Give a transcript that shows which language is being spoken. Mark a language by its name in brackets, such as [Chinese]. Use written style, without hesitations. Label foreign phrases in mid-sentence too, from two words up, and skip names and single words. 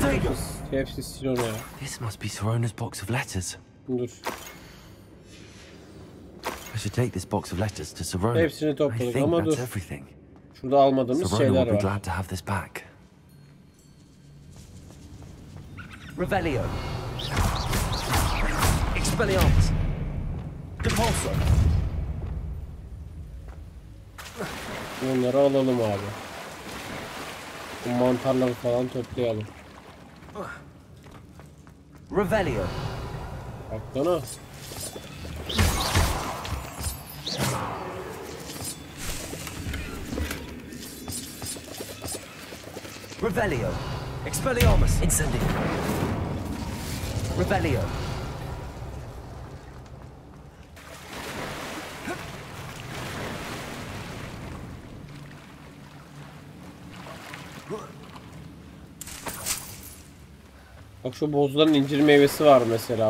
[Turkish] Hepsi Silona ya. [English] This must be Sirona's box of letters. [Turkish] Dur. [English] I should take this box of letters to Sirona. [Turkish] Hepsini [English] I [Turkish] topladık [English] think [Turkish] ama [English] that's [Turkish] dur. [English] everything. [Turkish] Şurada almadığımız [English] Sirona [Turkish] şeyler [English] will be [Turkish] var. [English] glad to have this back. [Turkish] Revelio. Expelliarmus. Depulso. Bunları alalım abi. Bu mantarları falan toplayalım. Revelio. Baksana. Revelio. Expelliarmus. Incendio. Revelio. Bak şu bozların incir meyvesi var mesela.